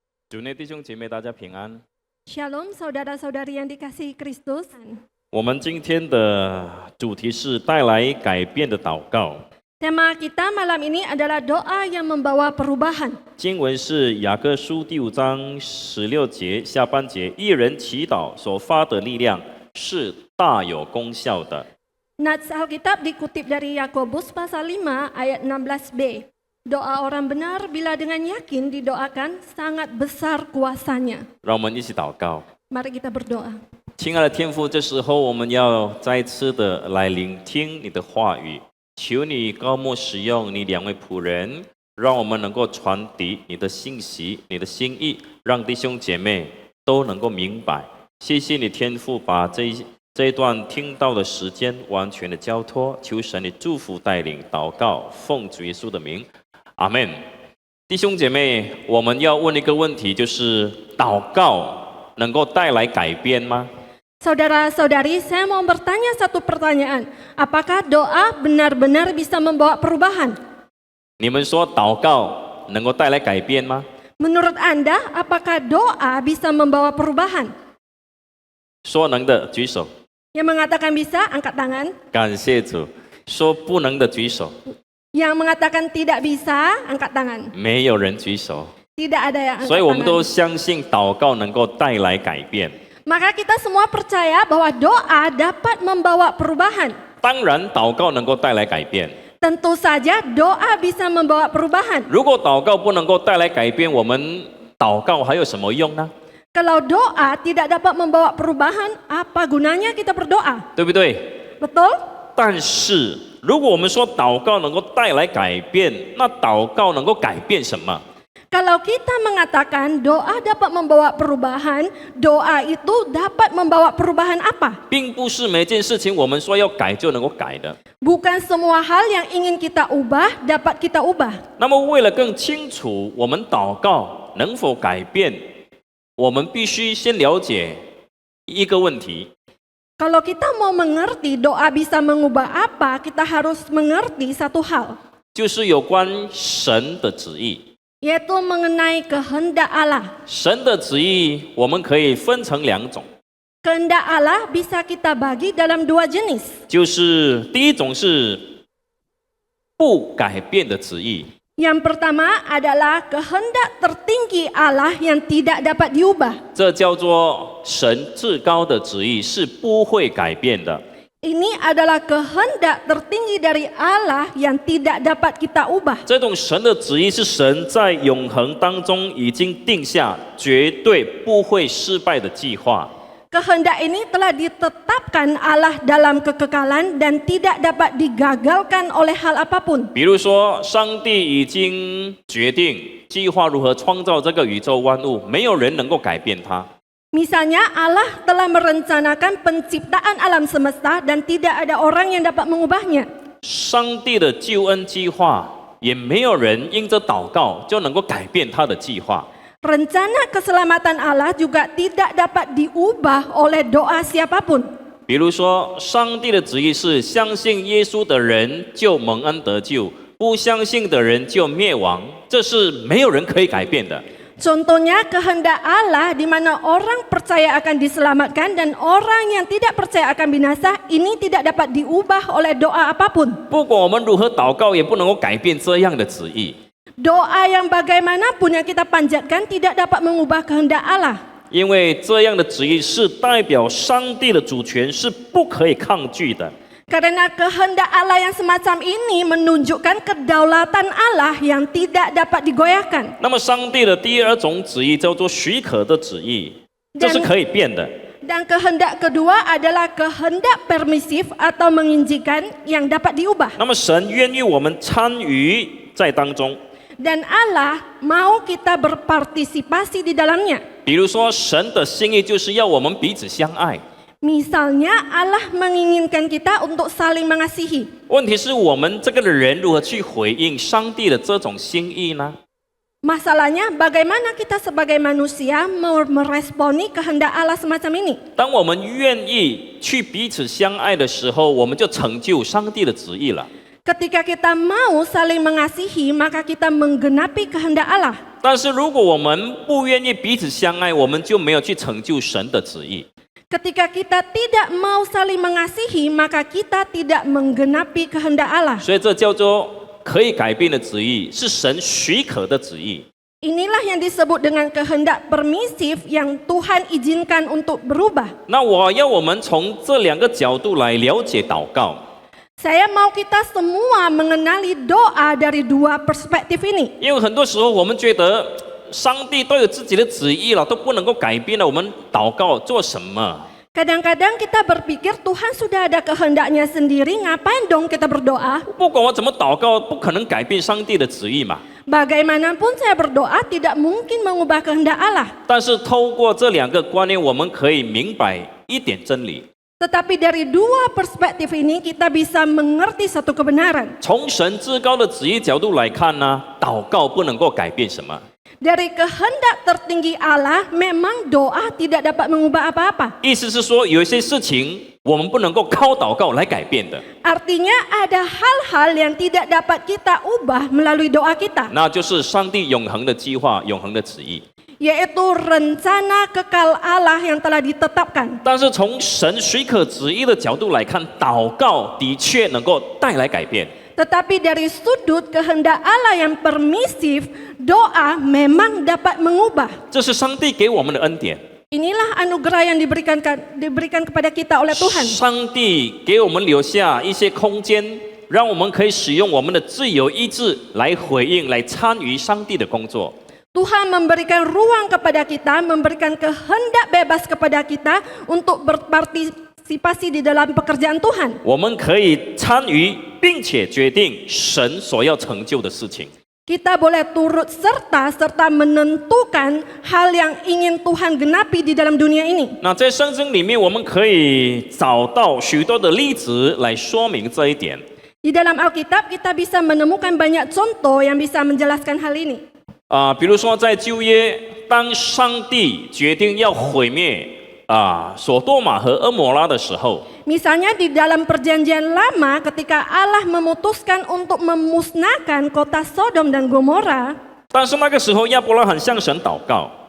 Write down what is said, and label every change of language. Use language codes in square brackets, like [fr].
[zh] 主内弟兄姐妹，大家平安。 [id] Shalom saudara-saudari yang dikasihi Kristus. [zh] 我们今天的主题是带来改变的祷告。 [id] Tema kita malam ini adalah doa yang membawa perubahan. [zh] 经文是雅各书第5章16节下半节，一人祈祷所发的力量是大有功效的。 [id] Nats Alkitab dikutip dari Yakobus pasal 5 ayat 16b. Doa orang benar bila dengan yakin didoakan sangat besar kuasanya. [zh] 让我们一起祷告。 [id] Mari kita berdoa. [zh] 亲爱的天父，这时候我们要再次的来聆听你的话语，求你高莫使用你2位仆人，让我们能够传递你的信息、你的心意，让弟兄姐妹都能够明白。谢谢你天父，把这一段听到的时间完全的交托，求神你祝福带领祷告，奉主耶稣的名，阿门。弟兄姐妹，我们要问一个问题，就是祷告能够带来改变吗？ [id] Saudara-saudari, saya mau bertanya satu pertanyaan. Apakah doa benar-benar bisa membawa perubahan? [zh] 你们说祷告能够带来改变吗？ [id] Menurut Anda, apakah doa bisa membawa perubahan? [zh] 说能的举手， [id] Yang mengatakan bisa, angkat tangan. [zh] 感谢主。说不能的举手， [id] Yang mengatakan tidak bisa, angkat tangan. [zh] 没有人举手。 [id] Tidak ada yang angkat [zh] 所以我们都 [id] tangan. [zh] 相信祷告能够带来改变。 [id] Maka kita semua percaya bahwa doa dapat membawa perubahan. [zh] 当然，祷告能够带来改变。 [id] Tentu saja doa bisa membawa perubahan. [zh] 如果祷告不能够带来改变，我们祷告还有什么用呢？ [id] Kalau doa tidak dapat membawa perubahan, apa gunanya kita berdoa? [zh] 对不对？ [id] Betul? [zh] 但是，如果我们说祷告能够带来改变，那祷告能够改变什么？ [id] Kalau kita mengatakan doa dapat membawa perubahan, doa itu dapat membawa perubahan apa? [zh] 并不是每件事情我们说要改就能够改的。 [id] Bukan semua hal yang ingin kita ubah dapat kita ubah. [zh] 那么，为了更清楚我们祷告能否改变，我们必须先了解一个问题， [id] Kalau kita mau mengerti doa bisa mengubah apa, kita harus mengerti satu hal, [zh] 就是有关神的旨意。 [id] yaitu mengenai kehendak Allah. [zh] 神的旨意我们可以分成2种， [id] Kehendak Allah bisa kita bagi dalam 2 jenis. [zh] 就是第一种是不改变的旨意， [id] Yang pertama adalah kehendak tertinggi Allah yang tidak dapat diubah. [zh] 这叫做神至高的旨意，是不会改变的。 [id] Ini adalah kehendak tertinggi dari Allah yang tidak dapat kita ubah. [zh] 这种神的旨意是神在永恒当中已经定下绝对不会失败的计划。 [id] Kehendak ini telah ditetapkan Allah dalam kekekalan dan tidak dapat digagalkan oleh hal apapun. [zh] 比如说，上帝已经决定计划如何创造这个宇宙万物，没有人能够改变它。 [id] Misalnya Allah telah merencanakan penciptaan alam semesta dan tidak ada orang yang dapat mengubahnya. [zh] 上帝的救恩计划，也没有人因着祷告就能够改变他的计划。 [id] Rencana keselamatan Allah juga tidak dapat diubah oleh doa siapapun. [zh] 比如说，上帝的旨意是相信耶稣的人就蒙恩得救，不相信的人就灭亡，这是没有人可以改变的。 [id] Contohnya kehendak Allah di mana orang percaya akan diselamatkan dan orang yang tidak percaya akan binasa, ini tidak dapat diubah oleh doa apapun. [zh] 不管我们如何祷告，也不能够改变这样的旨意， [id] Doa yang bagaimanapun yang kita panjatkan tidak dapat mengubah kehendak Allah. [zh] 因为这样的旨意是代表上帝的主权，是不可以抗拒的。 [id] Karena kehendak Allah yang semacam ini menunjukkan kedaulatan Allah yang tidak dapat digoyahkan. [zh] 那么，上帝的第2种旨意叫做许可的旨意，这是可以变的。 [id] Dan kehendak kedua adalah kehendak permisif atau mengizinkan yang dapat diubah. [zh] 那么，神愿意我们参与在当中。 [id] Dan Allah mau kita berpartisipasi di dalamnya. [zh] 比如说，神的心意就是要我们彼此相爱。 [id] Misalnya Allah menginginkan kita untuk saling mengasihi. [zh] 问题是我们这个人如何去回应上帝的这种心意呢？ [id] Masalahnya bagaimana kita sebagai manusia meresponi kehendak Allah semacam ini? [zh] 当我们愿意去彼此相爱的时候，我们就成就上帝的旨意了。 [id] Ketika kita mau saling mengasihi, maka kita menggenapi kehendak Allah. [zh] 但是如果我们不愿意彼此相爱，我们就没有去成就神的旨意。 [id] Ketika kita tidak mau saling mengasihi, maka kita tidak menggenapi kehendak Allah. [zh] 所以这叫做可以改变的旨意，是神许可的旨意。 [id] Inilah yang disebut dengan kehendak permisif yang Tuhan izinkan untuk berubah. [zh] 那我要我们从这两个角度来了解祷告。 [id] Saya mau kita semua mengenali doa dari dua perspektif ini. [zh] 因为很多时候我们觉得上帝都有自己的旨意了，都不能够改变了，我们祷告做什么？ [id] Kadang-kadang kita berpikir Tuhan sudah ada kehendaknya sendiri, ngapain dong kita berdoa? [zh] 不管我怎么祷告，不可能改变上帝的旨意嘛。 [id] Bagaimanapun saya berdoa tidak mungkin mengubah kehendak Allah. [zh] 但是透过这两个观念，我们可以明白一点真理： [id] Tetapi dari dua perspektif ini kita bisa mengerti satu kebenaran. [zh] 从神至高的旨意角度来看呢，祷告不能够改变什么。 [id] Dari kehendak tertinggi Allah, memang doa tidak dapat mengubah apa-apa. [zh] 意思是说，有一些事情我们不能够靠祷告来改变的， [id] Artinya ada hal-hal yang tidak dapat kita ubah melalui doa kita, [zh] 那就是上帝永恒的计划、永恒的旨意。 [id] yaitu rencana kekal Allah yang telah ditetapkan. [zh] 但是从神许可旨意的角度来看，祷告的确能够带来改变。 [id] Tetapi dari sudut kehendak Allah yang permisif, doa memang dapat mengubah. [zh] 这是上帝给我们的恩典。 [id] Inilah anugerah yang diberikan kepada kita oleh Tuhan. [zh] 上帝给我们留下一些空间，让我们可以使用我们的自由意志来回应、来参与上帝的工作。 [id] Tuhan memberikan ruang kepada kita, memberikan kehendak bebas kepada kita untuk berpartisipasi di dalam pekerjaan Tuhan. [zh] 我们可以参与，并且决定神所要成就的事情。 [id] Kita boleh turut serta menentukan hal yang ingin Tuhan genapi di dalam dunia ini. [zh] 那在圣经里面，我们可以找到许多的例子来说明这一点。 [id] Di dalam Alkitab kita bisa menemukan banyak contoh yang bisa menjelaskan hal ini. [zh] 比如说在旧约，当上帝决定要毁灭索多玛和蛾摩拉的时候， [id] Misalnya di dalam perjanjian lama ketika Allah memutuskan untuk memusnahkan kota Sodom dan Gomora, [zh] 但是那个时候亚伯拉罕向神祷告，